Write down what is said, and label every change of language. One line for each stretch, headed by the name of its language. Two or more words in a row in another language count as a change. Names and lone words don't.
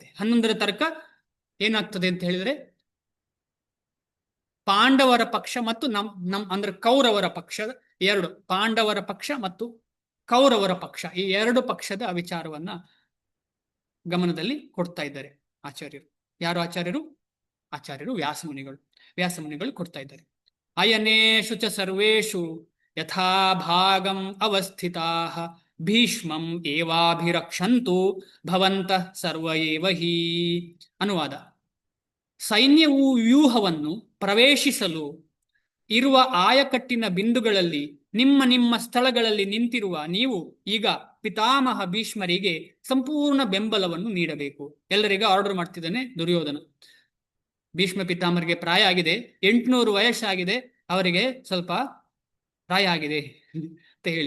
Kannada: 11ರ ತನಕ ಏನಾಗ್ತದೆ ಅಂತ ಹೇಳಿದ್ರೆ, ಪಾಂಡವರ ಪಕ್ಷ ಮತ್ತು ಅಂದ್ರೆ ಕೌರವರ ಪಕ್ಷ ಎರಡು, ಪಾಂಡವರ ಪಕ್ಷ ಮತ್ತು ಕೌರವರ ಪಕ್ಷ, ಈ ಎರಡು ಪಕ್ಷದ ವಿಚಾರವನ್ನ ಗಮನದಲ್ಲಿ ಕೊಡ್ತಾ ಇದ್ದಾರೆ ಆಚಾರ್ಯರು. ಯಾರು ಆಚಾರ್ಯರು? ಆಚಾರ್ಯರು ವ್ಯಾಸಮುನಿಗಳು ಕೊಡ್ತಾ ಇದ್ದಾರೆ.
Sanskrit: ಅಯನೇಷು ಚ ಸರ್ವೇಷು ಯಥಾ ಭಾಗಂ ಅವಸ್ಥಿತಾಃ ಭೀಷ್ಮಂ ಏವಾಭಿರಕ್ಷಂತು ಭವಂತಃ ಸರ್ವ ಏವ ಹಿ.
Kannada: ಅನುವಾದ: ಸೈನ್ಯವು ವ್ಯೂಹವನ್ನು ಪ್ರವೇಶಿಸಲು ಇರುವ ಆಯಕಟ್ಟಿನ ಬಿಂದುಗಳಲ್ಲಿ ನಿಮ್ಮ ಸ್ಥಳಗಳಲ್ಲಿ ನಿಂತಿರುವ ನೀವು ಈಗ ಪಿತಾಮಹ ಭೀಷ್ಮರಿಗೆ ಸಂಪೂರ್ಣ ಬೆಂಬಲವನ್ನು ನೀಡಬೇಕು. ಎಲ್ಲರಿಗೂ ಆರ್ಡರ್ ಮಾಡ್ತಿದ್ದಾನೆ ದುರ್ಯೋಧನ. ಭೀಷ್ಮ ಪಿತಾಮಹರಿಗೆ ಪ್ರಾಯ ಆಗಿದೆ, 800 ವಯಸ್ಸಾಗಿದೆ, ಅವರಿಗೆ ಸ್ವಲ್ಪ ಪ್ರಾಯ ಆಗಿದೆ ಅಂತ ಹೇಳಿ.